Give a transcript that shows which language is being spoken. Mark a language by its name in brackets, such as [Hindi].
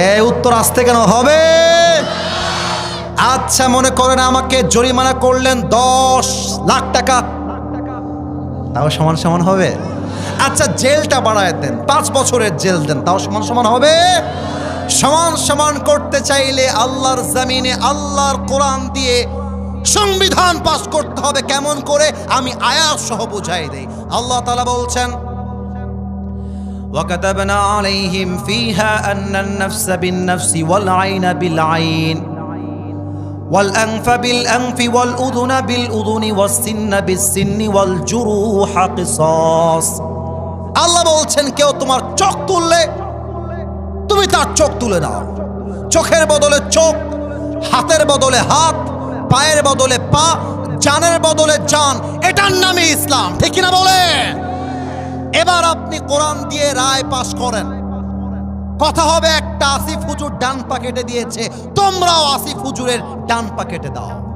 [Bangla] উত্তর আসতে কেন হবে? আচ্ছা, মনে করেন আমাকে জরিমানা করলেন 10 লাখ টাকা, তাও সমান সমান হবে? আচ্ছা, জেলটা বাড়ায় দেন, 5 বছরের জেল দেন, তাও সমান সমান হবে? সমান সমান করতে চাইলে আল্লাহর জমিনে আল্লাহর কোরআন দিয়ে সংবিধান পাস করতে হবে। কেমন করে? আমি আয়াত সহ বুঝাই দেই। আল্লাহ তাআলা বলছেন, [Arabic] وَكَتَبْنَا عَلَيْهِمْ فِيهَا أَنَّ النَّفْسَ بِالنَّفْسِ وَالْعَيْنَ بِالْعَيْنِ وَالْأَنْفَ بِالْأَنْفِ وَالْأُذُنَ بِالْأُذُنِ وَالسِّنَّ بِالسِّنِّ وَالْجُرُوحَ قِصَاص। [Bangla] আল্লাহ বলছেন, কেউ তোমার চোখ তুললে তুমি তার চোখ তুলে নাও। চোখের বদলে চোখ, হাতের বদলে হাত, পায়ের বদলে পা, জানের বদলে জান, এটার নামে ইসলাম। ঠিক কিনা বলে? এবার আপনি কোরআন দিয়ে রায় পাশ করেন, কথা হবে একটা, আসিফ হুজুর ডান পা কেটে দিয়েছে, তোমরাও আসিফ হুজুরের ডান পা কেটে দাও।